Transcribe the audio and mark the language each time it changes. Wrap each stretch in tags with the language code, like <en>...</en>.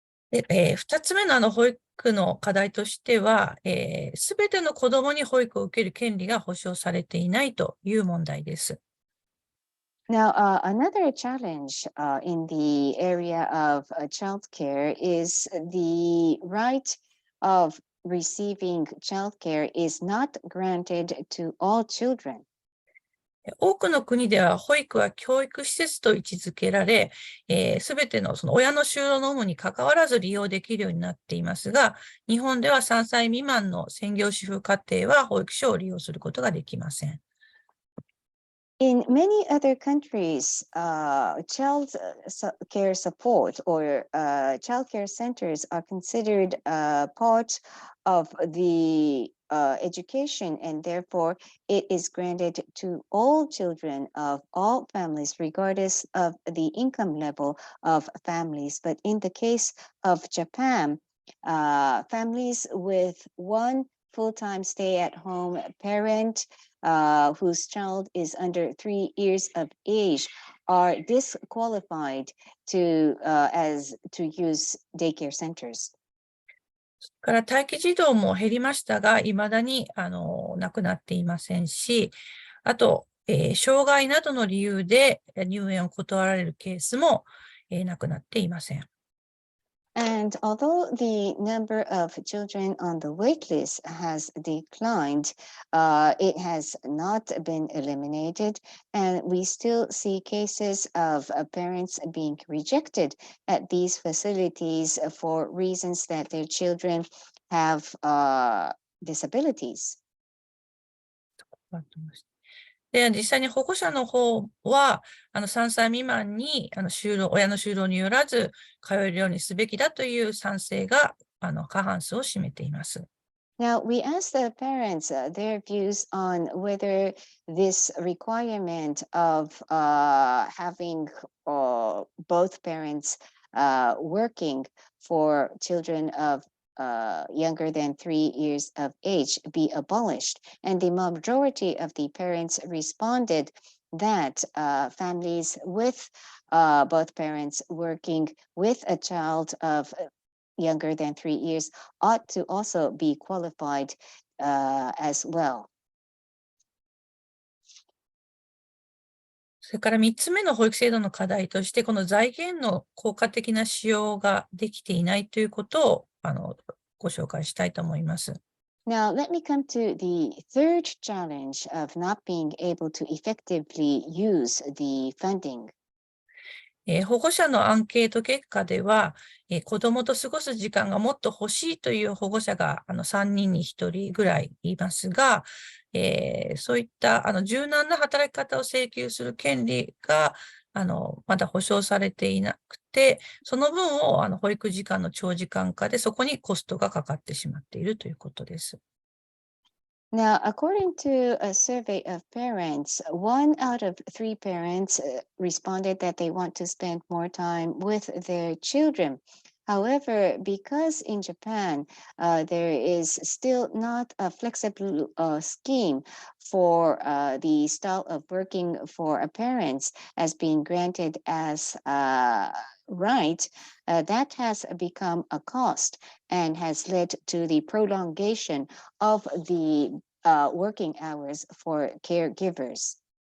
<ja>で、2つ目の保育の課題としては、すべての子どもに保育を受ける権利が保障されていないという問題です。</ja> <en>Now, another challenge in the area of childcare is the right of receiving childcare is not granted to all children.</en> <ja>多くの国では保育は教育施設と位置づけられ、すべてのその親の就労の有無にかかわらず利用できるようになっていますが、日本では3歳未満の専業主婦家庭は保育所を利用することができません。</ja> <en>In many other countries, child care support or child care centers are considered part of the education, and therefore it is granted to all children of all families, regardless of the income level of families. But in the case of Japan, families with one full-time stay-at-home parent whose child is under 3 years of age are disqualified to use daycare centers.</en> <ja>から待機児童も減りましたが、いまだになくなっていませんし、あと、障害などの理由で入園を断られるケースも、なくなっていません。</ja> <en>And although the number of children on the wait list has declined, it has not been eliminated, and we still see cases of parents being rejected at these facilities for reasons that their children have disabilities.</en> <ja>で、実際に保護者の方は、3歳未満に親の就労によらず通えるようにすべきだという賛成が過半数を占めています。</ja> <en>Now, we asked the parents their views on whether this requirement of having both parents working for children of younger than 3 years of age be abolished. And the majority of the parents responded that families with both parents working with a child of younger than 3 years ought to also be qualified as well.</en> <ja>それから3つ目の保育制度の課題として、この財源の効果的な使用ができていないということをご紹介したいと思います。</ja> <en>Now, let me come to the third challenge of not being able to effectively use the funding.</en> <ja>保護者のアンケート結果では、子どもと過ごす時間がもっと欲しいという保護者が3人に1人ぐらいいますが、そういった柔軟な働き方を請求する権利がまだ保障されていなくて、その分を保育時間の長時間化でそこにコストがかかってしまっているということです。</ja> <en>Now, according to a survey of parents, 1 out of 3 parents responded that they want to spend more time with their children. However, because in Japan, there is still not a flexible scheme for the style of working for parents as being granted as right, that has become a cost and has led to the prolongation of the working hours for caregivers.</en>